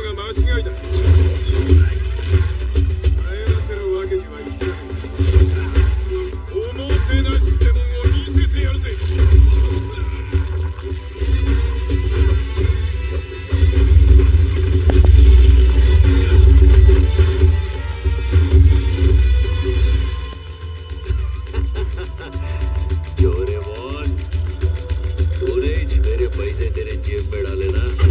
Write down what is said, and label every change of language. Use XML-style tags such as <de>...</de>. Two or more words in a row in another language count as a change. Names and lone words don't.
<ja>違いだ。帰らせるわけにはいかない。おもてなしってもんを見せてやるぜ。</ja> <hi>डोरेमोन, तूने ही मेरे पैसे तेरे जेब में डाले ना?</hi>